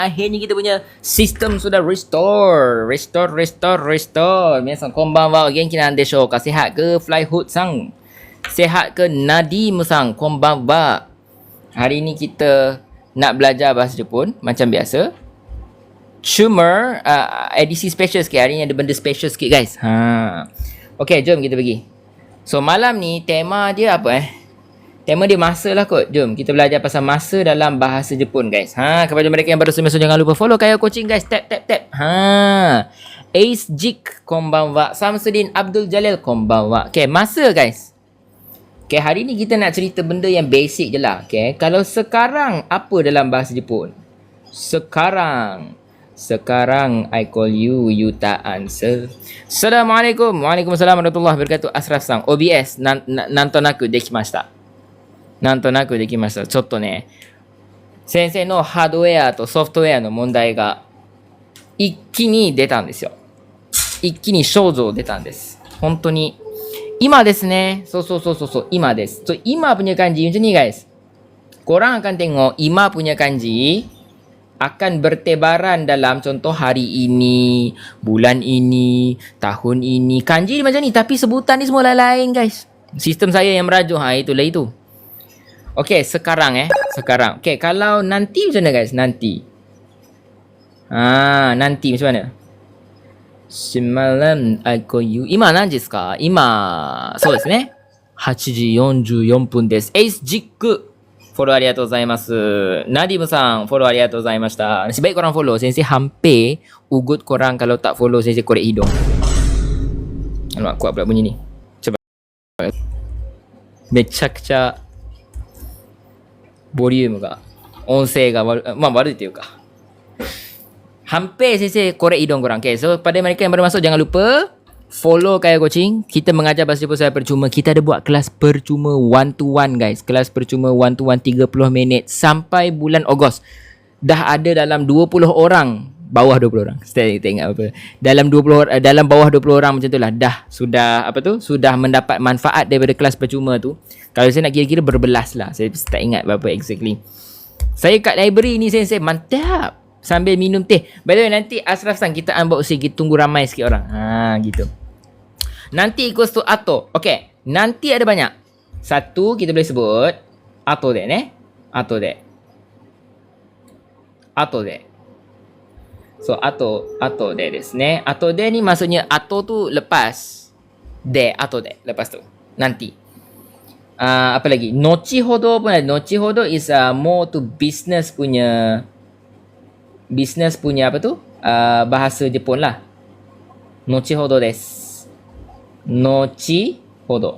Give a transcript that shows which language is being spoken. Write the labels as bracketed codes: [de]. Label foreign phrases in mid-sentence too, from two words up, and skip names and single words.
[ms] Akhirnya kita punya sistem sudah restore. [ja] 皆さんこんばんは、元気なんでしょうか? [ms] Sehat ke Flyhood san? Sehat ke Nadim san? Konbanwa. Hari ni kita nak belajar bahasa Jepun macam biasa. Cuma edisi special sikit. Hari ni ada benda special sikit guys. Okay, jom kita pergi. So malam ni tema dia apa Tema dia masa lah kot. Jom kita belajar pasal masa dalam bahasa Jepun guys. Kepada mereka yang baru semasa, jangan lupa follow Kaya Coaching guys. Tap. Ace Jik konbanwa. Samsudin Abdul Jalil konbanwa. Okay, masa guys. Okay, hari ni kita nak cerita benda yang basic je lah. Okay, kalau sekarang apa dalam bahasa Jepun? [en] Sekarang I call you, you tak answer. [ms] Assalamualaikum. [ar] وعليكم السلام ورحمة الله وبركاته. [ja] Asrafさん OBS なんとなくできました. なんとなくできました。ちょっとね、先生のハードウェアとソフトウェアの問題が一気に出たんですよ。一気に症状出たんです。本当に。今ですね。そう、今です。 [ms] Ima punya kanji macam ni guys. Korang akan tengok Ima punya kanji akan bertebaran dalam contoh hari ini, bulan ini, tahun ini. Kanji macam ni tapi sebutan ni semua lain-lain guys. Sistem saya yang merajuk. Itulah itu. Okay, sekarang. Okay, kalau nanti macam mana guys? Nanti. Nanti macam mana? Semalam [en] I call you. [ja] Ima何時ですか? Ima. そうですね。8時44分です。Ace Jik. フォローありがとうございます。ナディムさん、フォローありがとうございました。 [ms] Nasib baik korang follow. Sensei hampir ugut korang kalau tak follow Sensei korek hidung. Alamak, kuat pula bunyi ni. Coba. [ja] めちゃくちゃ ボリュームが音声が悪いというか [ms] hampir saya korek hidung korang. Okay, so pada mereka yang baru masuk, jangan lupa follow Kaya Coaching. Kita mengajar bahasa Jepun secara percuma. Kita ada buat kelas percuma 1-to-1 guys. Kelas percuma 1-to-1 30 minit sampai bulan Ogos. Dah ada dalam 20 orang, bawah 20 orang. Saya tak ingat apa. Dalam bawah 20 orang macam tu lah. Sudah mendapat manfaat daripada kelas percuma tu. Kalau saya nak kira-kira berbelas lah. Saya tak ingat berapa exactly. Saya kat library ni saya mantap. Sambil minum teh. [en] By the way, [ms] nanti Asraf sang kita unboxing. Kita tunggu ramai sikit orang. Gitu. Nanti [en] equals to [ms] ato. Okay. Nanti ada banyak. Satu kita boleh sebut [ja] 後でね. 後で. So 後でですね. 後で [ms] ni maksudnya ato tu lepas. [ja] で、後で. [ms] Lepas tu. Nanti. Apa lagi? Nochihodo pun ada. Nochihodo [en] is more to business [ms] punya apa tu? Bahasa Jepun lah. [ja] 後程です. [ms] Nochihodo.